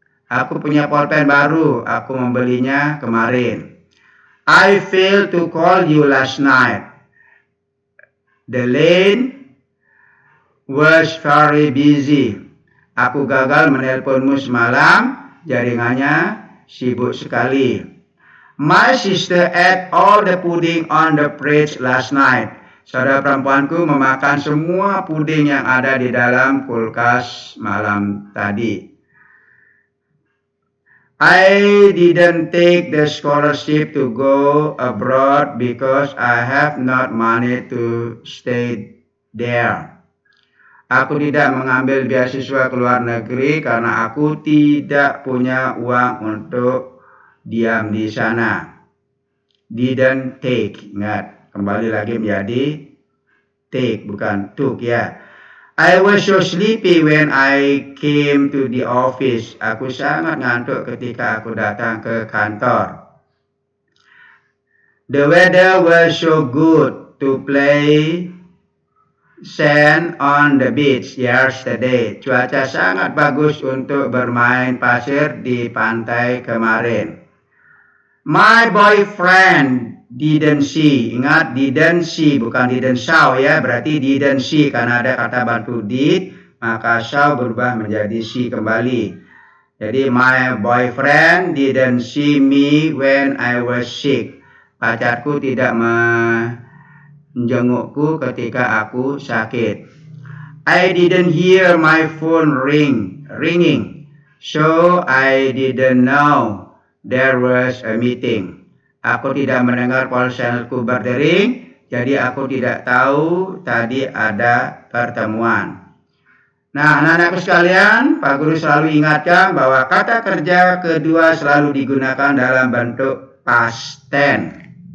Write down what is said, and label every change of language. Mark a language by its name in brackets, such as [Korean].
[Indonesian] Aku punya pulpen baru, aku membelinya kemarin. [English] I failed to call you last night. The line was very busy. [Indonesian] Aku gagal menelponmu semalam, jaringannya sibuk sekali. [English] My sister ate all the pudding on the fridge last night. [Indonesian] Saudara perempuanku memakan semua puding yang ada di dalam kulkas malam tadi. [English] I didn't take the scholarship to go abroad because I have not money to stay there. [Indonesian] Aku tidak mengambil beasiswa ke luar negeri karena aku tidak punya uang untuk diam di sana. [English] Didn't take, [Indonesian] ingat, kembali lagi menjadi take, bukan took ya. [English] I was so sleepy when I came to the office. [Indonesian] Aku sangat ngantuk ketika aku datang ke kantor. [English] The weather was so good to play sand on the beach yesterday. [Indonesian] Cuaca sangat bagus untuk bermain pasir di pantai kemarin. [English] My boyfriend didn't see. [Indonesian] Ingat, [English] didn't see, [Indonesian] bukan [English] didn't saw [Indonesian] ya. Berarti didn't see, karena ada kata bantu did, maka saw berubah menjadi see kembali. [English] Jadi, my boyfriend didn't see me when I was sick. [Indonesian] Pacarku tidak menjengukku ketika aku sakit. [English] I didn't hear my phone ringing, so I didn't know there was a meeting. [Indonesian] Aku tidak mendengar ponselku berdering, jadi aku tidak tahu tadi ada pertemuan. Nah, anak-anakku sekalian, Pak Guru selalu ingatkan bahwa kata kerja kedua selalu digunakan dalam bentuk past tense.